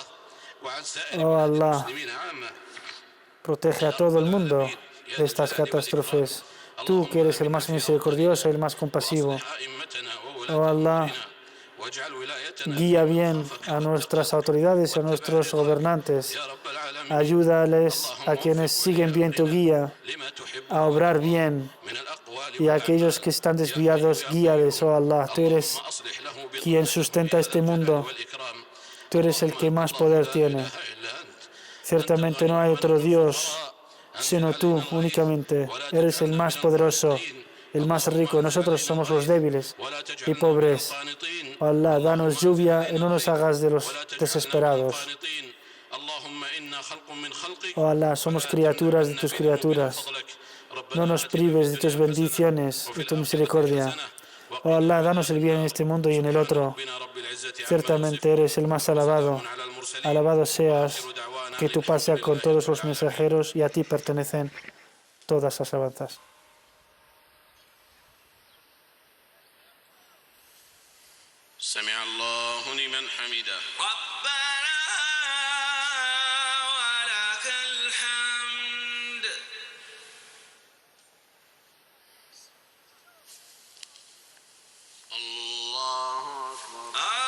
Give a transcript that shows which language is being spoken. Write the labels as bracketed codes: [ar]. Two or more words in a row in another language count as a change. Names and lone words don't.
[es] Oh Allah, protege a todo el mundo de estas catástrofes. Tú que eres el más misericordioso y el más compasivo. Oh Allah, guía bien a nuestras autoridades y a nuestros gobernantes. Ayúdales a quienes siguen bien tu guía [ar] لما تحب [es] a obrar bien, [ar] من الأقوال [es] y a aquellos que están desviados, guíales, oh Allah. Tú eres [ar] أصلح له [es] quien sustenta este mundo. [ar] بالإكرام [es] Tú eres el que más poder tiene. [ar] إلا أنت [es] Ciertamente no hay otro Dios sino tú únicamente. Eres el más poderoso, el más rico. Nosotros somos los débiles [ar] ولا [es] y [ar] تجعلنا من [es] pobres. [ar] القانطين [es] Oh Allah, danos lluvia y no nos hagas de los [ar] ولا تجعلنا من [es] desesperados. [ar] القانطين اللهم إنا خلق من خلقك [es] Oh Allah, somos criaturas de tus criaturas. No nos prives de tus bendiciones y tu misericordia. Oh Allah, danos el bien en este mundo y en el otro. Ciertamente eres el más alabado. Alabado seas, que tu paz sea con todos los mensajeros y a ti pertenecen todas las alabanzas. [ar] سمع الله لمن حمده ربنا ولك الحمد الله أكبر